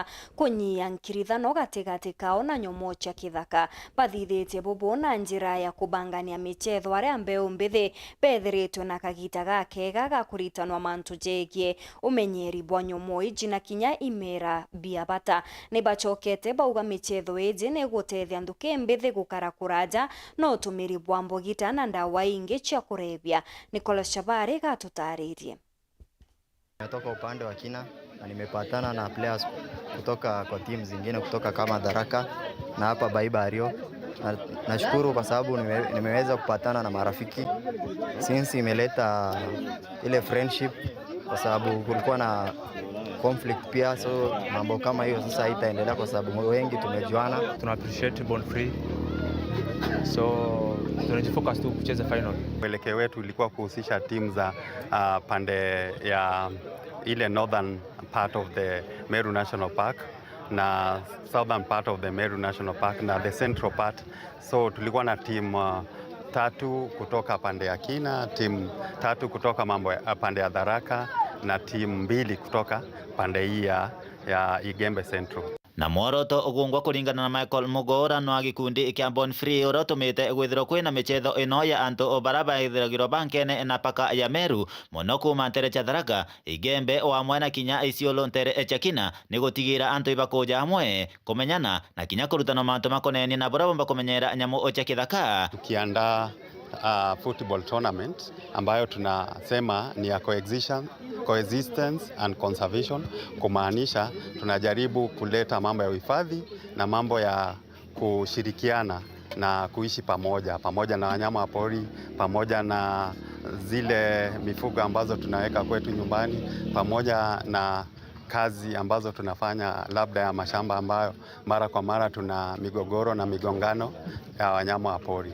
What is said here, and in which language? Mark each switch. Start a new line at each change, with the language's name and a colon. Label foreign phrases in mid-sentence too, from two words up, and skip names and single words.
Meru: kunyia nkirithano gatigati kao na nyomo cha kithaka bathithite bubu na njira ya kubangania michetho aria mbeu mbithi bethiritwe na kagita gakega ga kuritanwa mantu jegie umenyeri bwa nyomo iji na kinya imera biabata ni bachokete bauga michetho iji ni gutethia nduki mbithi gukara kuraja no tumiri bwa mbogita na ndawa ingi cha kurebia. Nicholas Shabari gatutaririe.
Swahili: Natoka upande wa kina na nimepatana na players kutoka kwa timu zingine kutoka kama Dharaka na hapa Baibario. Nashukuru kwa sababu nimeweza kupatana na marafiki since imeleta ile friendship kwa sababu kulikuwa na conflict pia, so mambo kama hiyo sasa haitaendelea kwa sababu wengi tumejuana. Tuna appreciate Bond Free, so tunajifocus tu kucheza final. Mwelekeo wetu ilikuwa kuhusisha timu za pande ya ile
English: northern part of the Meru National Park
Swahili: na
English: southern part of the Meru National Park
Swahili: na
English: the central part.
Swahili: So tulikuwa na timu 3 kutoka pande ya Kina, timu 3 kutoka pande ya Dharaka na timu 2 kutoka pande hii ya Igembe Central.
Meru: Na mworoto ugungwa kuringana na Michael Mugora no agikundi kia Bond Free urotumite gwithiro kwina michetho ino ya antu obaraba ithiragiro bankene na paka ya Meru muno kuma ntere cha Dharaka Igembe wa mwena kinya Isiolo ntere cha Kina ni gutigira antu ibakuja amwe kumenyana na kinya kurutana mantu makoneni na borabomba kumenyera nyamu cha kithaka.
Swahili: Tukiandaa
English: football tournament
Swahili: ambayo tunasema ni ya
English: coexistence and conservation,
Swahili: kumaanisha tunajaribu kuleta mambo ya uhifadhi na mambo ya kushirikiana na kuishi pamoja na wanyama wa pori, pamoja na zile mifugo ambazo tunaweka kwetu nyumbani, pamoja na kazi ambazo tunafanya labda ya mashamba ambayo mara kwa mara tuna migogoro na migongano ya wanyama wa pori.